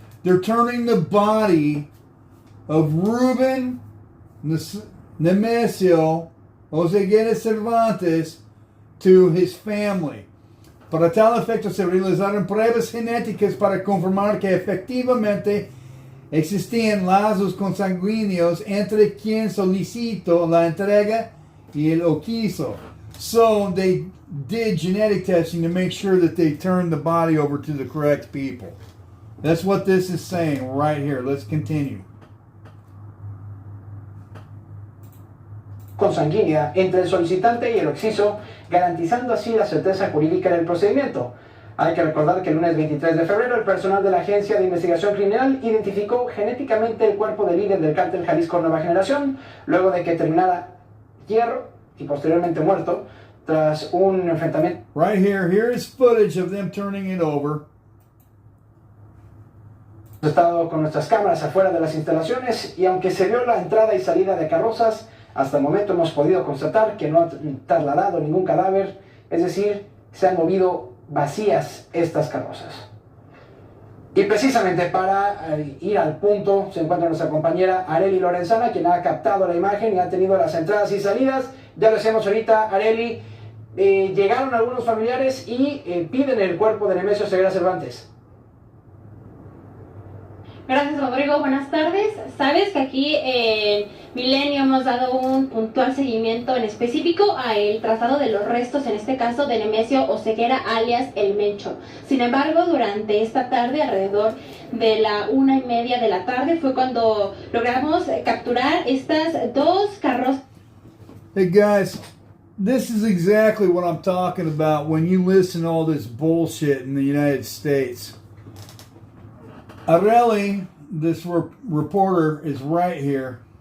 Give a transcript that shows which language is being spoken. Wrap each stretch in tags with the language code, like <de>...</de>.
<en>They're turning the body of Ruben Nemesio Oseguera Cervantes to his family.</en> <es>Para tal efecto se realizaron pruebas genéticas para confirmar que efectivamente existían lazos consanguíneos entre quien solicitó la entrega y el oquiso.</es> <en>So they did genetic testing to make sure that they turned the body over to the correct people. That's what this is saying right here. Let's continue.</en> <es>consanguínea entre el solicitante y el occiso, garantizando así la certeza jurídica del procedimiento. Hay que recordar que el lunes 23 de febrero el personal de la Agencia de Investigación Criminal identificó genéticamente el cuerpo del líder del cártel Jalisco Nueva Generación, luego de que terminara hierro y posteriormente muerto tras un enfrentamiento.</es> <en>Right here is footage of them turning it over.</en> <es>Hemos estado con nuestras cámaras afuera de las instalaciones y aunque se vio la entrada y salida de carrozas, hasta el momento hemos podido constatar que no han trasladado ningún cadáver, es decir, se han movido vacías estas carrozas. Y precisamente para ir al punto se encuentra nuestra compañera Areli Lorenzana, quien ha captado la imagen y ha tenido las entradas y salidas. Ya lo hacemos ahorita, Areli. Llegaron algunos familiares y piden el cuerpo de Nemesio Ceguera Cervantes. Gracias, Rodrigo. Buenas tardes. Sabes que aquí en Milenio hemos dado un puntual seguimiento en específico a el traslado de los restos, en este caso de Nemesio Oseguera, alias el Mencho. Sin embargo, durante esta tarde, alrededor de la 1:30 de la tarde, fue cuando logramos capturar estas dos carrozas.</es> <en>Hey guys, this is exactly what I'm talking about when you listen to all this bullshit in the United States. Areli, this reporter, is right here.</en>